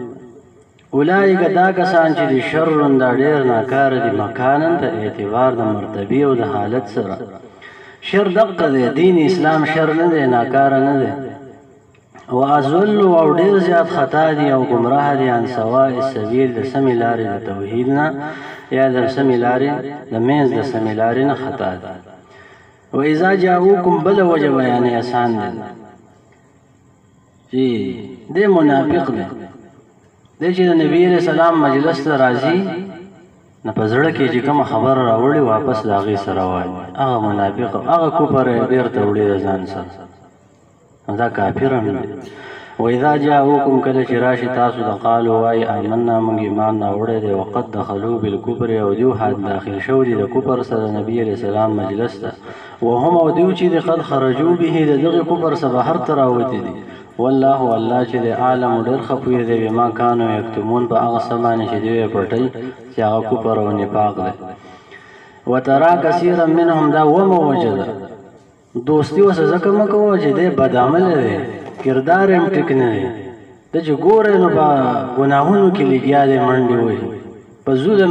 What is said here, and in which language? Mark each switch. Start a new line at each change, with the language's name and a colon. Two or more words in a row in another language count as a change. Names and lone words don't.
Pashto: اولئک دا کسان چې د شر دا ډېر ناکاره دي، مکانا په اعتبار د مرتبې او د حالت سره. شر دقه دی، دین اسلام شر نه دی، ناکاره نه دی. و ازل او ډېر زیات خطا دي او ګمراه دي
Arabic: عن سواء السبیل،
Pashto: د سمې لارې د توحید نه یا د سمې لارې د منځ د سمې لارې نه خطا دي.
Arabic: و اذا جاءوكم
Pashto: بل وجب یعنی آسان دی چې دی منافق دی دی چې د نبی علیہ السلام مجلس ته راځي نه په زړه کې چې کومه خبره راوړي واپس د هغې سره وایي هغه منافق هغه کفر یې بېرته وړي د ځان سره دا کافر هم دی
Arabic: واذا جاءوكم
Pashto: کله چې راشي تاسو د قالو وایي آمنا موږ ایمان راوړی دی
Arabic: وقد دخلوا بالکفر
Pashto: او دیو داخل شو دي د کفر سره نبی علیہ السلام مجلس ته وهم او دیو چې
Arabic: قد خرجوا
Pashto: به د دغه کفر څخه بهر ته راوتي دي والله والله چې د عالم ډېر ښه پوهېږي دی
Arabic: بما کانوا یکتمون
Pashto: په هغه څه باندې چې دوی یې پټوي چې هغه کفر او نفاق دی
Arabic: وترا کثیرا منهم
Pashto: دا ومه وجه ده دوستي ورسره ځکه مه کوه چې دی بدعمله دی کردار هم ټیک نه دی ته چې ګورې نو په ګناهونو کې لګیا دی منډې وهي په ظلم